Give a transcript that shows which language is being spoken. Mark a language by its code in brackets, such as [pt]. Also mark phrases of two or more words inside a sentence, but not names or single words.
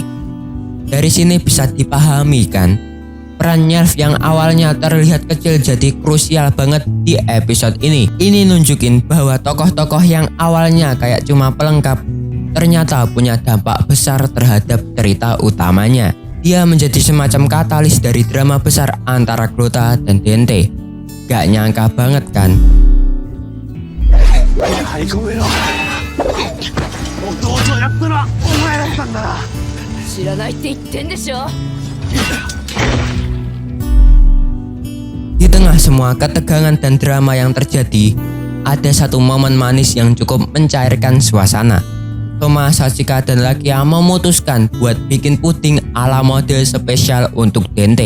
[id] Dari sini bisa dipahami kan, peran Nyelv yang awalnya terlihat kecil jadi krusial banget di episode ini. Ini nunjukin bahwa tokoh-tokoh yang awalnya kayak cuma pelengkap ternyata punya dampak besar terhadap cerita utamanya. Dia menjadi semacam katalis dari drama besar antara Crota dan Dente. Gak nyangka banget kan? [ja] 張り込めろ。弟をやったのはお前だったんだな。知らないって言ってんでしょ。 [id] Di tengah semua ketegangan dan drama yang terjadi, ada satu momen manis yang cukup mencairkan suasana. Toma, Sachika, dan Lakia memutuskan buat bikin puding ala mode spesial untuk Dente.